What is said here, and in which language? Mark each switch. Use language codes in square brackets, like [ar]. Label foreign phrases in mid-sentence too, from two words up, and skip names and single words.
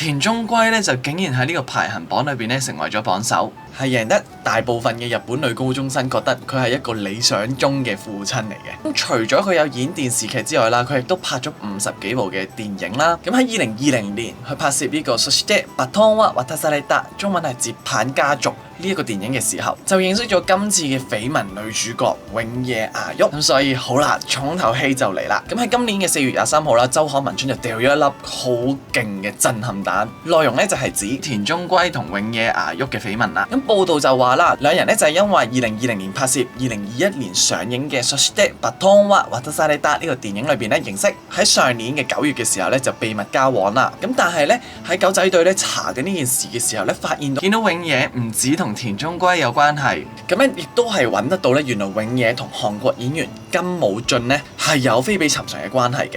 [yue] 田中圭咧就竟然喺呢個排行榜裏邊咧成為咗榜首，係贏得大部分嘅日本女高中生覺得佢係一個理想中嘅父親嚟嘅。咁除咗佢有演電視劇之外啦，佢亦都拍咗50幾部嘅電影啦。咁喺2020年去拍攝呢個《そしてバトンは渡された》，中文係接棒家族呢一個電影嘅時候，就認識咗今次嘅緋聞女主角永野芽郁。咁所以好啦，重頭戲就嚟啦。咁喺今年嘅4月23號啦，周刊文春就掉咗一粒好勁嘅震撼彈，內容咧就係指田中圭同永野芽郁嘅緋聞啦。咁報道就話啦，兩人咧就係因為2020年拍攝、2021年上映嘅《そしてバトンは渡された》呢個電影裏邊咧認識，喺上年嘅9月嘅時候咧就秘密交往啦。咁但係咧喺狗仔隊咧查緊呢件事嘅時候咧，發現到見到永野唔止同田中圭有關係，咁咧亦都係揾得到咧，原來永野同韓國演員金武俊咧係有非比尋常嘅關係嘅。